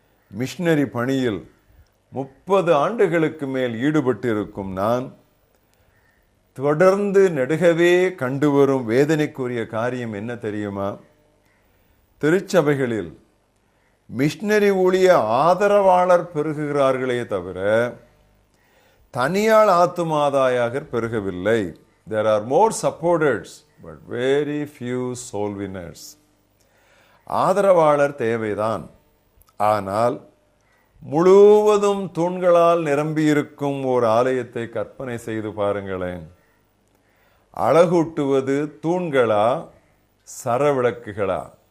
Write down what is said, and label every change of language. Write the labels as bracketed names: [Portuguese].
[Tamil] Missionary பணியில் 30 ஆண்டுகளுக்கு மேல் ஈடுபட்டிருக்கும் நான் தொடர்ந்து நெடுகவே கண்டுவரும் வேதனைக்குரிய காரியம் என்ன தெரியுமா? திருச்சபைகளில் மிஷனரி ஊழிய ஆதரவாளர் பெருகுகிறார்களே தவிர தனியாள் ஆத்துமாதாயகர் பெருகவில்லை. [English] There are more supporters but very few soul winners. [Tamil] ஆதரவாளர் தேவைதான், ஆனால் முழுவதும் தூண்களால் நிரம்பியிருக்கும் ஒரு ஆலயத்தை கற்பனை செய்து பாருங்களேன். அழகூட்டுவது தூண்களா, சரவிளக்குகளா?